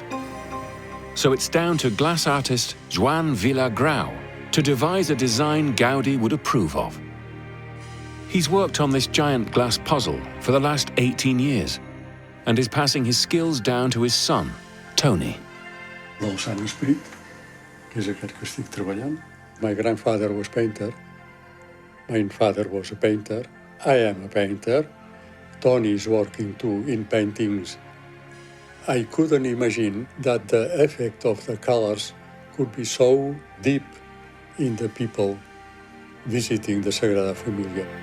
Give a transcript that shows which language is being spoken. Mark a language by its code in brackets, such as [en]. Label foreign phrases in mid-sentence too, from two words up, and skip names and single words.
[en] So it's down to glass artist Joan Vilagrau to devise a design Gaudi would approve of. He's worked on this giant glass puzzle for the last 18 years and is passing his skills down to his son, Tony. [ca] Molts anys pit, que és aquest que estic treballant. [en] My grandfather was painter. My father was a painter. I am a painter. Tony is working too in paintings. I couldn't imagine that the effect of the colors could be so deep in the people visiting the Sagrada Familia.